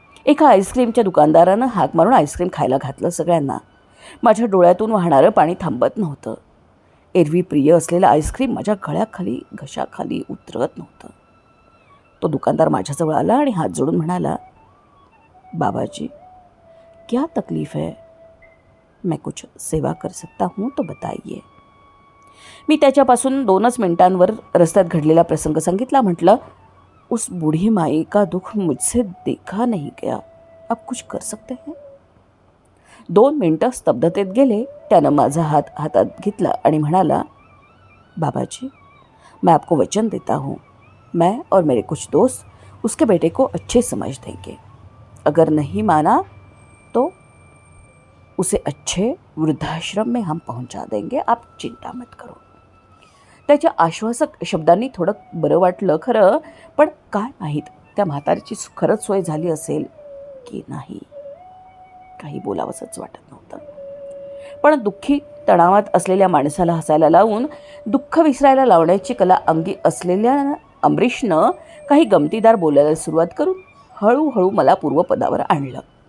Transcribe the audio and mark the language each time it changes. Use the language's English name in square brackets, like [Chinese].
[Marathi] एका आईस्क्रीमच्या दुकानदारानं हाक मारून आईस्क्रीम खायला घातलं सगळ्यांना. माझ्या डोळ्यातून वाहणारं पाणी थांबत नव्हतं. एरवी प्रिय असलेलं आईस्क्रीम माझ्या गळ्याखाली घशाखाली उतरत नव्हतं. तो दुकानदार माझ्याजवळ आला आणि हात जोडून म्हणाला, [Hindi] बाबाजी, क्या तकलीफ है? मैं कुछ सेवा कर सकता हूँ तो बताइए. [Marathi] मी त्याच्यापासून 2च मिनिटांवर रस्त्यात घडलेला प्रसंग सांगितला. म्हटलं, [Hindi] उस बूढ़ी माई का दुख मुझसे देखा नहीं गया, आप कुछ कर सकते हैं? [Marathi] 2 मिनिटं स्तब्धतेत गेले. त्यानं माझा हात हातात घेतला आणि म्हणाला, [Hindi] बाबाजी, मैं आपको वचन देता हूँ, मैं और मेरे कुछ दोस्त उसके बेटे को अच्छे समझ देंगे. अगर नहीं माना तो उसे अच्छे वृद्धाश्रम में हम पहुंचा देंगे, आप चिंता मत करो. [Marathi] त्याच्या आश्वासक शब्दांनी थोडं बरं वाटलं खरं, पण काय माहीत त्या म्हातारीची खरंच सोय झाली असेल की नाही. काही बोलावंसंच वाटत नव्हतं. पण दुःखी तणावात असलेल्या माणसाला हसायला लावून दुःख विसरायला लावण्याची कला अंगी असलेल्या अमरीशनं काही गमतीदार बोलायला सुरुवात करून हळूहळू मला पूर्वपदावर आणलं.